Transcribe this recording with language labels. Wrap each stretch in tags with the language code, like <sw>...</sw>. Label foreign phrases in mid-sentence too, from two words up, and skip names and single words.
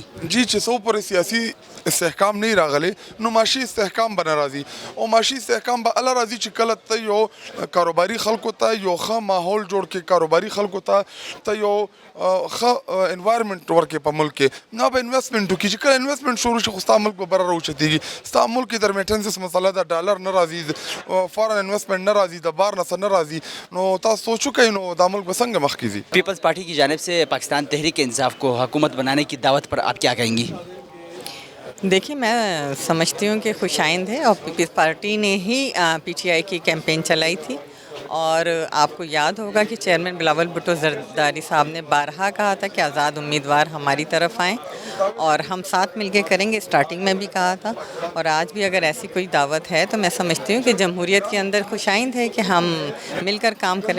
<ps>جی چې څو پورې سیاسي استحکام نه راغلی، نو معاشي استحکام به نه راځي، او معاشي استحکام به هله راځي چې کله ته یو کاروباري خلکو ته یو ښه ماحول جوړ کړې، کاروباري خلکو ته یو ښه انوایرمنټ ورکړې په ملک کې، نو به انویسټمنټ وکړي. چې کله انویسټمنټ شروع شي خو ستا ملک به بره راوچتېږي، ستا ملک کې د ریمیټنسز مسله ده، ډالر نه راځي،</ps> <en>foreign investment</en> <ps>نه راځي، د بار نه څه نه راځي، نو تاسو سوچ وکئ نو دا ملک به څنګه مخکې ځي.</ps> <ur>پیپلز پارٹی کی جانب سے پاکستان تحریک انصاف کو حکومت بنانے کی دعوت پر آپ کیا کہیں گی؟ دیکھیے میں سمجھتی ہوں کہ خوش آئند ہے، اور پیپلز پارٹی نے ہی پی ٹی آئی کی کیمپین چلائی تھی، اور آپ کو یاد ہوگا کہ چیئرمین بلاول بھٹو زرداری صاحب نے بارہا کہا تھا کہ آزاد امیدوار ہماری طرف آئیں اور ہم ساتھ مل کے کریں گے، اسٹارٹنگ میں بھی کہا تھا، اور آج بھی اگر ایسی کوئی دعوت ہے تو میں سمجھتی ہوں کہ جمہوریت کے اندر خوش آئند ہے کہ ہم مل کر کام کریں.</ur>